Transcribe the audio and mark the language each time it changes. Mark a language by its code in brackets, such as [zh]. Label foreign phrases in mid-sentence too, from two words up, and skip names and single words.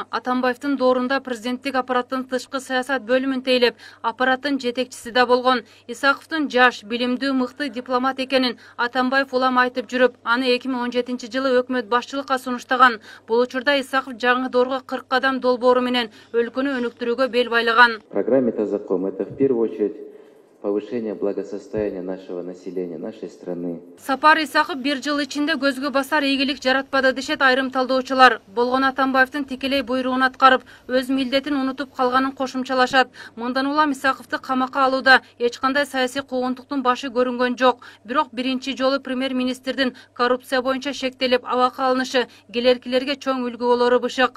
[ky] Атамбаевдин доорунда президенттик аппараттын тышкы саясат бөлүмүн тейлеп, аппараттын жетекчиси да болгон. Исаковдун жаш, билимдүү, мыкты дипломат экенин Атамбаев улам айтып жүрүп, аны 2017-жылы өкмөт башчылыкка сунуштаган. Бул учурда Исаков жаңы доорго 40 кадам долбоору менен өлкөнү өнүктүрүүгө бел байлаган. [ru] Программа «Это закон» — это в первую очередь повышение благосостояния нашего населения, нашей страны. [ky] Сапар Исаков 1 жыл ичинде көзгө басар ийгилик жаратпады дешет айрым талдоочулар. Болгон Атамбаевдин тикелей буйругун аткарып, өз милдетин унутуп калганын кошумчалашат. Мындан улам Исаковду камакка алууда эч кандай саясий куугунтуктун башы көрүнгөн жок. Бирок биринчи жолу премьер-министрдин коррупция боюнча шектелип абакка алынышы келеркилерге чоң үлгү болору бышык.